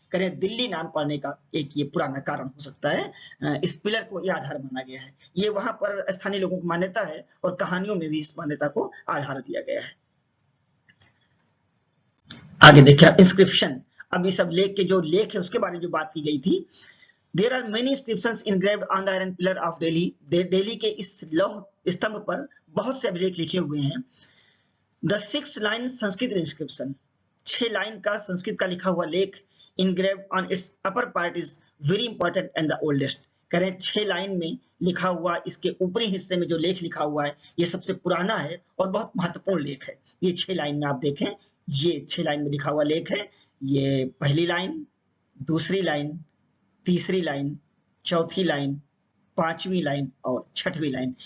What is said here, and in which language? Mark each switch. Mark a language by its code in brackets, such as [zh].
[hi] कहने दिल्ली नाम पड़ने का एक ये पुराना कारण हो सकता है। इस पिलर को ये आधार माना गया है। ये वहां पर स्थानीय लोगों की मान्यता है, और कहानियों में भी इस मान्यता को आधार दिया गया है। आगे देखिए इंस्क्रिप्शन। अब इस सब लेख के जो लेख है उसके बारे में जो बात की गई थी। [en] There are many inscriptions engraved on the iron pillar of Delhi. [hi] Delhi के इस लौह स्तंभ पर बहुत से अभिलेख लिखे हुए हैं। [en] The 6 line Sanskrit inscription, [hi] 6 line का संस्कृत का लिखा हुआ लेख [en] engraved on its upper part is very important and the oldest। [hi] कह रहे हैं 6 लाइन में लिखा हुआ, इसके ऊपरी हिस्से में जो लेख लिखा हुआ है ये सबसे पुराना है और बहुत महत्वपूर्ण लेख है। ये 6 लाइन में आप देखें, ये 6 लाइन में लिखा हुआ लेख है। ये पहली लाइन, दूसरी लाइन, तीसरी लाइन, चौथी लाइन, 5वीं लाइन और 6वीं लाइन।